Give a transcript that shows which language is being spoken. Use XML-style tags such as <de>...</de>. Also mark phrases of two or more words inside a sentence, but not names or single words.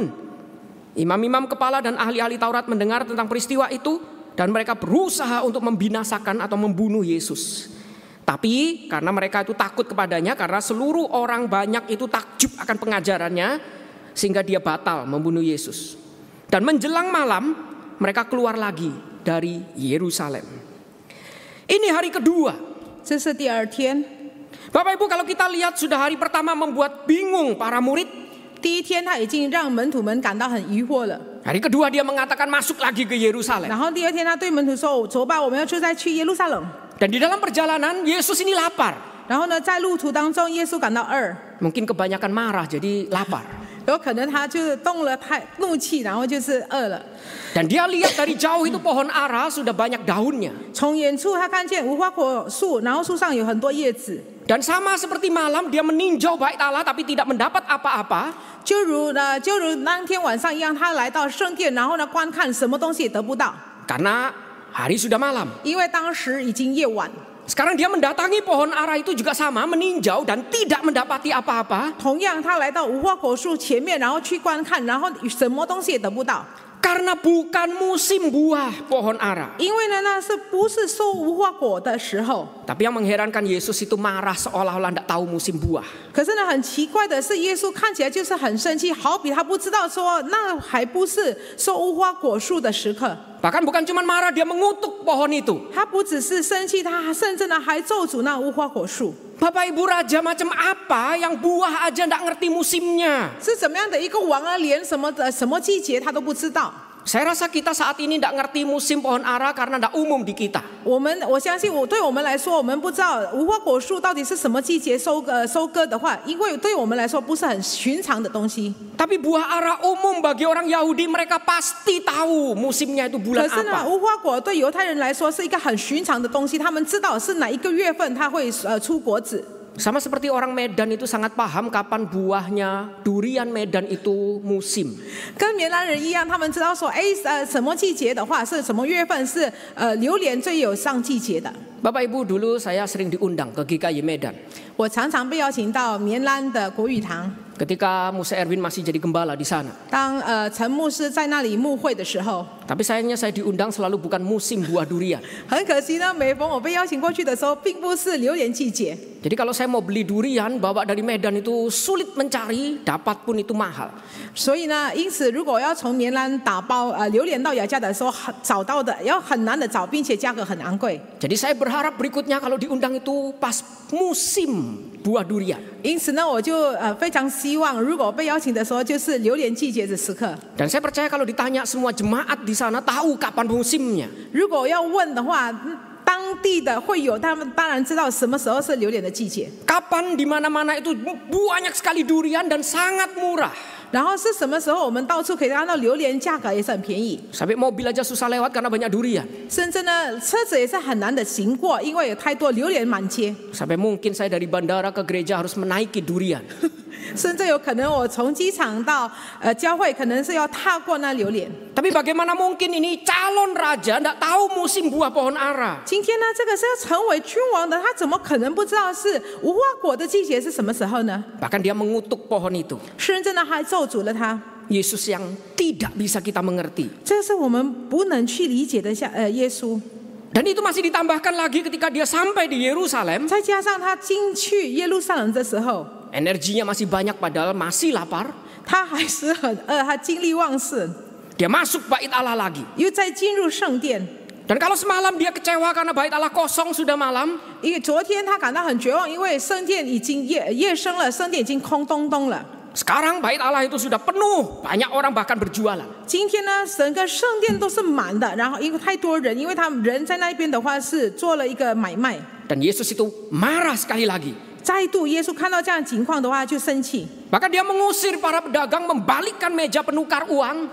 <id>Imam-imam kepala dan ahli-ahli Taurat mendengar tentang peristiwa itu, dan mereka berusaha untuk membinasakan atau membunuh Yesus. Tapi karena mereka itu takut kepadanya, karena seluruh orang banyak itu takjub akan pengajarannya, sehingga dia batal membunuh Yesus. Dan menjelang malam mereka keluar lagi dari Yerusalem. Ini hari kedua.</id> <zh>这是第二天。</zh> <id>Bapak Ibu, kalau kita lihat sudah hari pertama membuat bingung para murid.</id> <zh>第一天他已经让门徒们感到很疑惑了。</zh> <id>Hari kedua dia mengatakan masuk lagi ke Yerusalem.</id> <zh>然后第二天他对门徒说：“走吧，我们要就再去耶路撒冷。”</zh> <id>Dan di dalam perjalanan Yesus ini lapar.</id> <zh>然后呢，在路途当中，耶稣感到饿，</zh> <id>Mungkin kebanyakan marah jadi lapar.</id> <zh>有可能他就是动了太怒气，然后就是饿了。</zh> <id>Dan dia lihat dari jauh itu pohon ara sudah banyak daunnya.</id> <zh>从远处他看见无花果树，然后树上有很多叶子，</zh> <id>Dan sama seperti malam dia meninjau bait Allah tapi tidak mendapat apa-apa.</id> <zh>就如当天晚上一样，他来到圣殿，然后呢观看，什么东西也得不到，</zh> <id>Karena hari sudah malam.</id> <zh>因为当时已经夜晚。</zh> <id>Sekarang dia mendatangi pohon ara itu juga sama, meninjau dan tidak mendapati apa-apa.</id> <zh>同样，他来到无花果树前面，然后去观看，然后什么东西也得不到。</zh> <id>Karena bukan musim buah pohon ara.</id> <zh>因为呢，那是不是收无花果的时候？</zh> <id>Tapi yang mengherankan Yesus itu marah seolah-olah tidak tahu musim buah.</id> <zh>可是呢，很奇怪的是，耶稣看起来就是很生气，好比他不知道说那还不是收无花果树的时刻。</zh> <id>Bahkan bukan cuma marah, dia mengutuk pohon itu.</id> <zh>他不只是生气，他甚至呢还咒诅那无花果树。</zh> <id>Bapak Ibu, raja macam apa yang buah aja tidak ngerti musimnya?</id> <zh>是怎么样的一个王啊，连什么季节他都不知道。</zh> <id>Saya rasa kita saat ini tidak ngerti musim pohon ara karena tidak umum di kita.</id> <zh>我相信对我们来说，我们不知道无花果树到底是什么季节收割的话，因为对我们来说不是很寻常的东西。</zh> <id>Tapi buah ara umum bagi orang Yahudi, mereka pasti tahu musimnya itu</id> <zh>可</zh> <id>bulan</id> <zh>是呢，</zh> <id>apa.</id> <zh>无花果对犹太人来说是一个很寻常的东西，他们知道是哪一个月份它会出果子。</zh> <id>Sama seperti orang Medan itu sangat paham kapan buahnya durian Medan itu musim.</id> <zh>跟棉兰人一样，他们知道说，什么季节的话是什么月份是榴莲最有上季节的。</zh> <id>Bapak Ibu, dulu saya sering diundang ke GKI Medan.</id> <zh>我常常被邀请到棉兰的国语堂，</zh> <id>Ketika Musa Erwin masih jadi gembala di sana.</id> <zh>当陈牧师在那里牧会的时候，</zh> <id>Tapi sayangnya saya diundang selalu bukan musim buah durian.</id> <zh>很可惜呢，每逢我被邀请过去的时候，并不是榴莲季节。</zh> <id>Jadi kalau saya mau beli durian bawa dari Medan itu sulit mencari, dapat pun itu mahal.</id> <zh>所以呢，因此如果要从棉兰打包榴莲到雅加的时候，找到的要很难的找，并且价格很昂贵。</zh> <id>Jadi saya berharap berikutnya kalau diundang itu pas musim buah durian.</id> <zh>因此呢，我就非常希望，如果被邀请的时候，就是榴莲季节的时刻。</zh> <id>Dan saya percaya kalau ditanya semua jemaat di sana tahu kapan musimnya.</id> <zh>如果要问的话，当地的会有，他们当然知道什么时候是榴莲的季节。</zh> <id>Kapan di mana-mana itu banyak sekali durian dan sangat murah.</id> <zh>然后是什么时候我们到处可以看到榴莲，价格也是很便宜，</zh> <id>Sampai mobil aja susah lewat karena banyak durian.</id> <zh>甚至呢车子也是很难的行过，因为有太多榴莲满街。</zh> <id>Sampai mungkin saya dari bandara ke gereja harus menaiki durian.</id> <zh>甚至有可能我从机场到教会，可能是要踏过那榴莲。</zh> <id>Tapi bagaimana mungkin ini calon raja tidak tahu musim buah pohon ara?</id> <zh>今天呢，这个是要成为君王的，他怎么可能不知道是无花果的季节是什么时候呢？</zh> <id>Bahkan dia mengutuk pohon itu.</id> <zh>甚至呢还咒诅了他。</zh> <id>Yesus yang tidak bisa kita mengerti.</id> <zh>这是我们不能去理解的耶稣。</zh> <id>Dan itu masih ditambahkan lagi ketika dia sampai di Yerusalem.</id> <zh>再加上他进去耶路撒冷的时候，</zh> <id>Energinya masih banyak padahal masih lapar.</id> <zh>他还是很饿，他精力旺盛，</zh> <id>Dia masuk bait Allah lagi.</id> <zh>又再进入圣殿。</zh> <id>Dan kalau semalam dia kecewa karena bait Allah kosong sudah malam,</id> <zh>因为昨天他感到很绝望，因为圣殿已经夜深了，圣殿已经空洞洞了。</zh> <id>sekarang bait Allah itu sudah penuh, banyak orang bahkan berjualan.</id> <zh>今天呢，整个圣殿都是满的，然后因为太多人，因为他们人在那边的话是做了一个买卖。</zh> <id>Dan Yesus itu marah sekali lagi.</id> <zh>再度，耶稣看到这样情况的话就生气，</zh> <id>Bahkan dia mengusir para pedagang membalikkan meja penukar uang.</id>